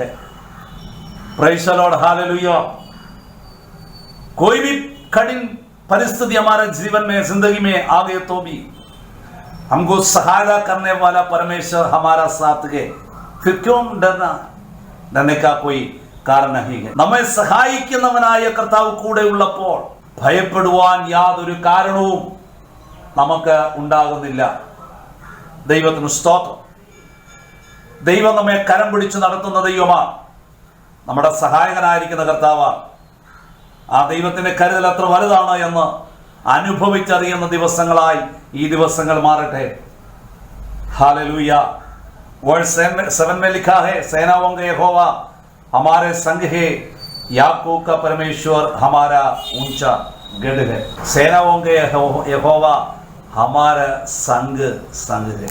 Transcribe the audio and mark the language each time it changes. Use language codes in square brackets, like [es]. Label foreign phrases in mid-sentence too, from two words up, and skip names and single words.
[en] Praise the Lord, [hi] हालेलुया। कोई भी कठिन परिस्थिति हमारे जीवन में, जिंदगी में आ गए तो भी हमको सहायता करने वाला परमेश्वर हमारा साथ है। फिर क्यों डरना? डरने का कोई കാരണം नहीं है। [ml] നമ്മെ സഹായിക്കുന്നവനായ കർത്താവ് കൂടെ ഉള്ളപ്പോൾ ഭയപ്പെടുവാൻ യാതൊരു കാരണവും നമുക്ക് ഉണ്ടാകുന്നില്ല. ദൈവത്തിന് സ്തോത്രം. ദൈവം നമ്മെ കരം പിടിച്ച് നടത്തുന്ന ദൈവമാണ്. നമ്മുടെ സഹായകനായിരിക്കുന്ന കർത്താവാണ്. ആ ദൈവത്തിന്റെ കരുതൽ എത്ര വലുതാണ് എന്ന് അനുഭവിച്ചറിയുന്ന ദിവസങ്ങളായി ഈ ദിവസങ്ങൾ മാറട്ടെ. [hi] हालेलुया। वर्स 7 में लिखा है सेनाओं का यहोवा हमारे संग है, याकूब का परमेश्वर हमारा ऊंचा गढ़ है। सेनाओं के यहोवा हमारा संग है।